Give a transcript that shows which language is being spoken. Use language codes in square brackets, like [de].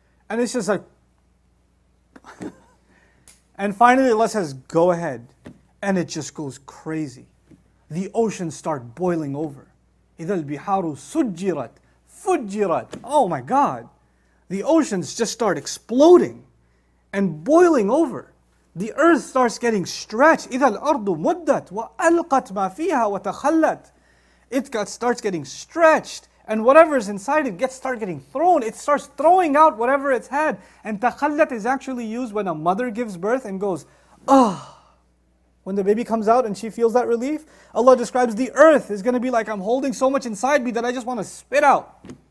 [en] And it's just like, and finally Allah says, go ahead. And it just goes crazy. The oceans start boiling over. [ar] إِذَا الْبِحَارُ سُجِّرَتْ فُجِّرَتْ. [en] Oh my God. The oceans just start exploding and boiling over. The earth starts getting stretched. [ar] إِذَا الْأَرْضُ مُدَّتْ وَأَلْقَتْ مَا فِيهَا وَتَخَلَّتْ. [en] It starts getting stretched And whatever's inside it start getting thrown. It starts throwing out whatever it's had. And takhallat is actually used when a mother gives birth and goes, ah. When the baby comes out and she feels that relief, Allah describes the earth is going to be like, I'm holding so much inside me that I just want to spit out.